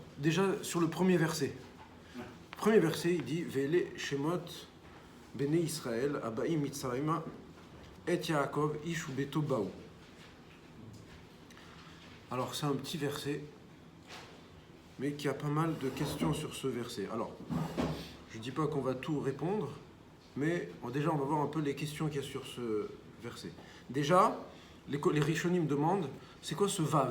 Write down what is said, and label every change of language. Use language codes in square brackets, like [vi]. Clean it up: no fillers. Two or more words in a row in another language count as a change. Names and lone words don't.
[fr] déjà sur le premier verset. Le premier verset, il dit [he] ואלה שמות בני ישראל הבאים מצרימה את יעקב איש וביתו באו. [fr] Alors, c'est un petit verset, mais qui a pas mal de questions sur ce verset. Alors, je ne dis pas qu'on va tout répondre, mais déjà, on va voir un peu les questions qu'il y a sur ce verset. Déjà, les Rishonim demandent, c'est quoi ce Vav?